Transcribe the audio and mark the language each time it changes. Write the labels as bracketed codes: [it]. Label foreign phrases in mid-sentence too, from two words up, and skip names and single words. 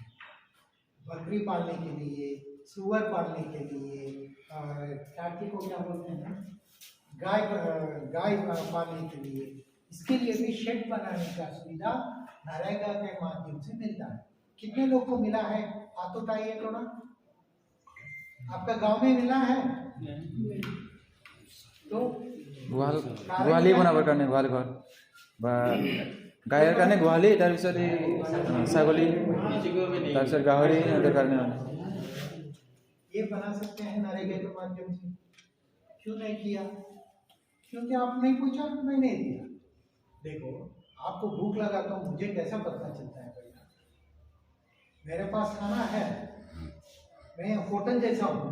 [hi] बकरी पालने के लिए, सुअर पालने के लिए, टाटी को क्या बोलते हैं, गाय पालने के लिए, इसके लिए भी शेड बनाने का सुविधा नरेगा के माध्यम से मिलता है। कितने लोग को मिला है, हाथ उठाइए थोड़ा। आपका गांव में मिला है? तो [as] গোহালি বনাবৰ কাৰণে গোহাল ঘৰ বা গায়ৰ কাৰণে গোহালি, তাৰপিছত এই ছাগলী, তাৰপিছত গাহৰি সিহঁতৰ কাৰণে। [hi] ये बना सकते हैं नरेगा के माध्यम से। क्यों नहीं किया? क्योंकि आप नहीं पूछा, मैं नहीं दिया। देखो, आपको भूख लगा तो मुझे कैसा पता चलता है भैया? मेरे पास खाना है, मैं होटल जैसा हूँ।